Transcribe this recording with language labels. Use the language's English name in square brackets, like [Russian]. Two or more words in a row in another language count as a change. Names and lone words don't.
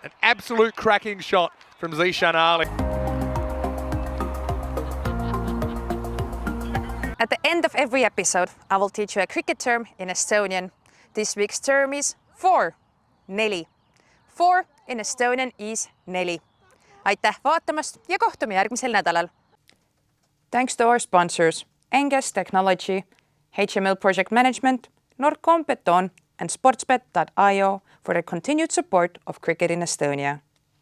[English] An absolute cracking shot from Zishan Ali. At the end of every episode, I will teach you a cricket term in Estonian. This week's term is 4, neli. 4 in Estonian is neli. [Estonian] Aitäh vaatamast ja kohtume järgmisel nädalal. [English] Thanks to our sponsors, Enges Technology, HML Project Management, Nordcom Beton, and sportsbet.io for their continued support of cricket in Estonia.